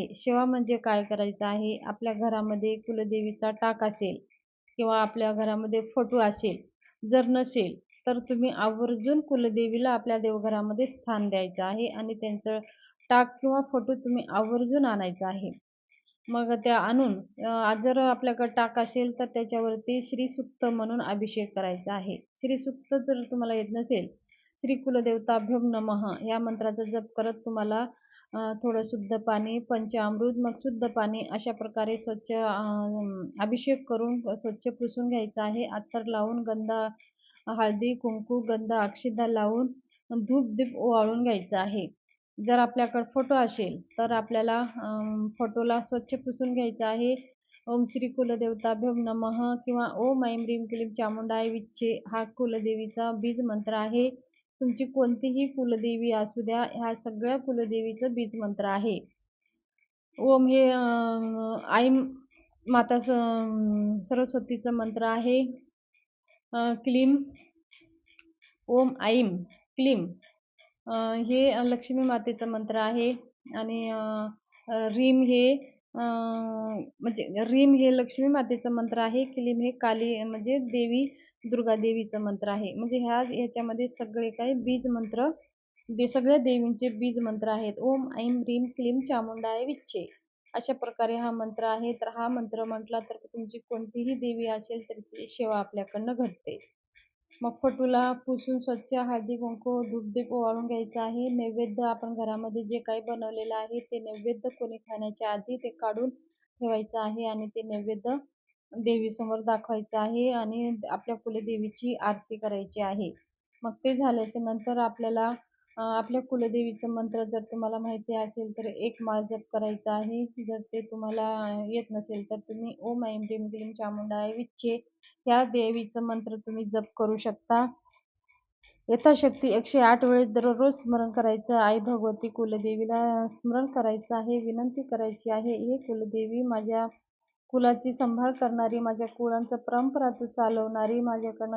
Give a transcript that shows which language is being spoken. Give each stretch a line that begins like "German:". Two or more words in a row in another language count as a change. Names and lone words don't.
Marathi: सेवा म्हणजे काय करायचं आहे? आपल्या घरामध्ये कुलदेवीचा टाक असेल किंवा आपल्या घरामध्ये फोटो असेल, जर नसेल तर तुम्ही आवर्जून कुलदेवीला आपल्या देवघरामध्ये स्थान द्यायचं आहे आणि त्यांचं टाक किंवा फोटो तुम्ही आवर्जून आणायचा आहे. मग त्या आणून जर आपल्याकडे टाक असेल तर त्याच्यावरती श्रीसूक्त म्हणून अभिषेक करायचा आहे. श्रीसूक्त जर तुम्हाला येत नसेल,
Sanskrit: श्री कुलदेवताभ्यो नमः
Marathi: या मंत्राचा जप करत तुम्हाला थोडं शुद्ध पाणी, पंचामृत, मग शुद्ध पाणी अशा प्रकारे स्वच्छ अभिषेक करून स्वच्छ पुसून घ्यायचं आहे. अत्तर लावून, गंध, हळदी, कुंकू, गंध, अक्षता लावून धूप दीप ओवाळून घ्यायचं आहे. जर आपल्याकडे फोटो असेल तर आपल्याला फोटोला स्वच्छ पुसून घ्यायचं आहे.
Sanskrit: ओम श्री कुलदेवताभ्यो नमः
Marathi: किंवा
Sanskrit: ओम ऐं ह्रीं क्लीं चामुंडाय विच्चे
Marathi: हा कुलदेवीचा बीज मंत्र आहे. तुमची कोणतीही कुलदेवी असू द्या, ह्या सगळ्या कुलदेवीचं बीज मंत्र आहे. ओम हे आई माता सरस्वतीचं मंत्र आहे. क्लीं ओम ऐं क्लीं हे लक्ष्मी मातेचं मंत्र आहे. आणि रीम हे म्हणजे रीम हे लक्ष्मी मातेचं मंत्र आहे. क्लीम हे काली म्हणजे देवी दुर्गा देवीचं मंत्र आहे. म्हणजे ह्याच्यामध्ये सगळे काही बीज मंत्र सगळ्या देवींचे बीज मंत्र आहेत.
Sanskrit: ओम ऐं ह्रीं क्लीं चामुंडाय विच्चे
Marathi: अशा प्रकारे हा मंत्र आहे. तर हा मंत्र म्हटला तर तुमची कोणतीही देवी असेल तर ती सेवा आपल्याकडनं घडते. मग फोटोला पुसून स्वच्छ हळदी कुंकू धूप-दीप ओवाळून घ्यायचं आहे. नैवेद्य आपण घरामध्ये जे काही बनवलेलं आहे ते नैवेद्य कोणी खाण्याच्या आधी ते काढून ठेवायचं आहे आणि ते नैवेद्य देवीसमोर दाखवायचं आहे आणि आपल्या कुलदेवीची आरती करायची आहे. मग ते झाल्याच्या नंतर आपल्याला आपल्या कुलदेवीचं मंत्र जर तुम्हाला माहिती असेल तर एक माळ जप करायचा आहे. जर ते तुम्हाला येत नसेल तर तुम्ही
Sanskrit: ओम ऐं ह्रीं क्लीं चामुंडाय विच्चे
Marathi: या देवीचं मंत्र तुम्ही जप करू शकता. यथाशक्ती 108 वेळेस दररोज स्मरण करायचं. आई भगवती कुलदेवीला स्मरण करायचं आहे, विनंती करायची आहे, हे कुलदेवी माझ्या कुलाची सांभाळ करणारी, माझ्या कुळाचं परंपरा तू चालवणारी, माझ्याकडनं